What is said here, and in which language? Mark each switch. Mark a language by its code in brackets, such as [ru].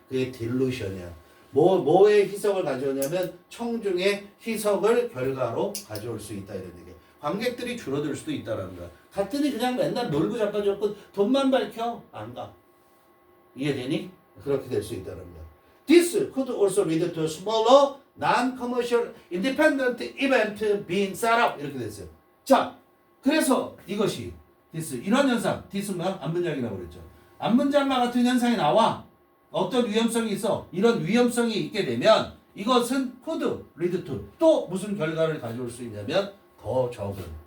[ko] 그게 delusion이야. 뭐의 희석을 가져오냐면 청중의 희석을 결과로 가져올 수 있다 이런 얘기야. 관객들이 줄어들 수도 있다라는 거야. 갔더니 그냥 맨날 놀고 자빠졌고 돈만 밝혀 안 가. 이해되니? 그렇게 될 수 있다는 거야. [en] This could also lead to a smaller non-commercial independent event being set up [ko] 이렇게 됐어요. 자, 그래서 이것이 this 이런 현상, this 뭐야? 앞문장이라고 그랬죠. 앞문장과 같은 현상이 나와. 어떤 위험성이 있어. 이런 위험성이 있게 되면 이것은 [en] could lead to [ko] 또 무슨 결과를 가져올 수 있냐면 더 적은.